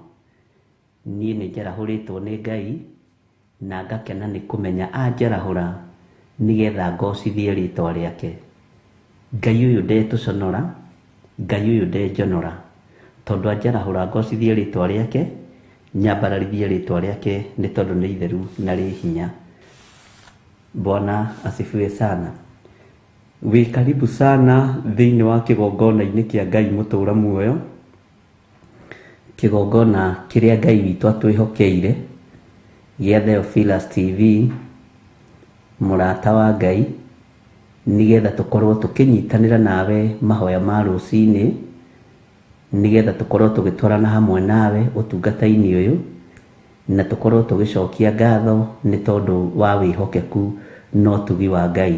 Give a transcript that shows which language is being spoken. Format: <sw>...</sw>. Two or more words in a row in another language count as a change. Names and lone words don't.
<ki>Ni njarahuritwo ni Ngai na ngakena ni kumenya anjarahura nigetha ngocithie ritwa riake. Ngai uyu ndetuconora, Ngai uyu ndenjonora, tondu anjarahura ngocithie ritwa riake, nyambararithie ritwa riake ni tondu ni itheru na ri hinya.</ki> <sw>Bwana asifiwe sana.</sw> <ki>Wi</ki> <sw>karibu sana</sw> <ki>thiini wa kigongona-ini kia Ngai mutura muoyo, kigongona kiria Ngai witu atwihokeire gia Theophilus TV, murata wa Ngai, nigetha tukorwo tukinyitanira nawe mahoya ma rucini, nigetha tukorwo tugitwarana hamwe nawe utungata-ini uyu, na tukorwo tugicokia ngatho ni tondu wa wihokeku no tugi wa Ngai.</ki>